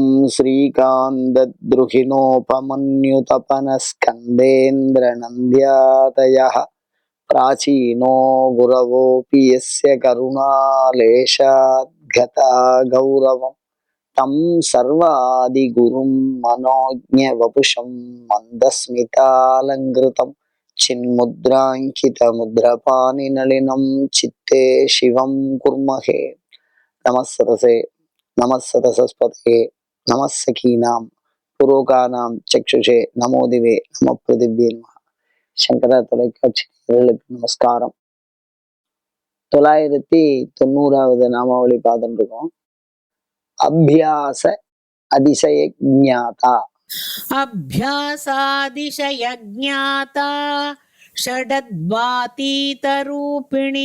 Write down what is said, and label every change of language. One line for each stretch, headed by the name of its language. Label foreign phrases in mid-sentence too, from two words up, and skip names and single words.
Sanskrit: श्रीकान्तद्रुहिणोपमन्युतपनस्कन्देन्द्रनन्द्यादयः प्राचीनो गुरवोऽपि यस्य करुणालेशाद्गता गौरवम् तं सर्वादिगुरुं मनोज्ञवपुषं मन्दस्मितालङ्कृतं चिन्मुद्राङ्कितमुद्रपाणिनलिनं चित्ते शिवं कुर्महे। नमस्सरसे नमस्सरस्वते नमस्सखीनां पुरोगानां चक्षुषे नमो दिवे नमो पृथिव्ये नमः।
Tamil: சங்கர தொலைக்காட்சி நேயர்களுக்கு நமஸ்காரம். 990வது நாமாவளி பார்த்துட்டு இருக்கோம்.
Sanskrit: अभ्यास अतिशय ज्ञाता. अभ्यासातिशय ज्ञाता षडध्वातीत रूपिणी.